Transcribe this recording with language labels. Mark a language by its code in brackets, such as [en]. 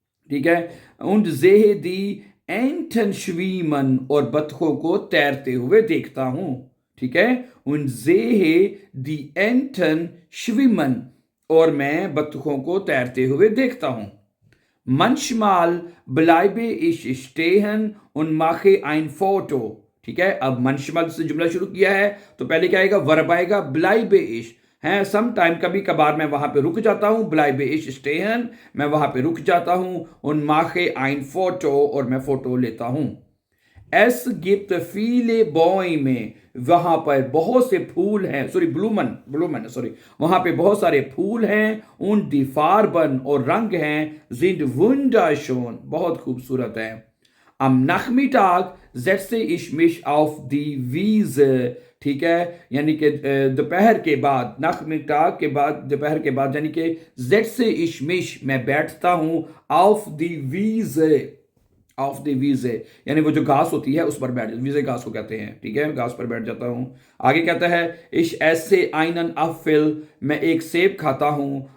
[hi] ठीक है, [de] und sehe die Enten schwimmen, [hi] और बतखों को तैरते हुए देखता हूं. ठीक है, [de] und sehe die Enten schwimmen, [hi] और मैं बतखों को तैरते हुए देखता हूं. [de] Manchmal bleibe ich stehen und mache ein Foto. [hi] ठीक है, अब manchmal से जुमला शुरू किया है तो पहले क्या आएगा? वर्ब आएगा [de] bleibe ich [hi] है. सम टाइम, कभी कभार मैं वहां पे रुक जाता हूं. [de] bleibe ich stehen, [hi] मैं वहां पे रुक जाता हूं. [de] und mache ein Foto, [hi] और मैं फोटो लेता हूं. [de] Es gibt viele Bäume, [hi] वहां पर बहुत से फूल हैं. सॉरी, ब्लूमन सॉरी, वहां पे बहुत सारे फूल हैं. [de] und die Farben, [hi] और रंग हैं. [de] sind wunderschön, [hi] बहुत खूबसूरत है. [de] Am Nachmittag setze ich mich auf die Wiese. [hi] ठीक है, यानी कि दोपहर के बाद, Nachmittag के बाद, दोपहर के बाद, यानी कि [de] setze ich mich, [hi] मैं बैठता हूँ. [de] auf die Wiese, [hi] of the वीजे, यानी वो जो घास होती है उस पर बैठ, वीजे घास को कहते हैं. ठीक है, घास पर बैठ जाता हूं. आगे कहता है [de] इश ऐसे einen Apfel, [hi] मैं एक सेब खाता हूं.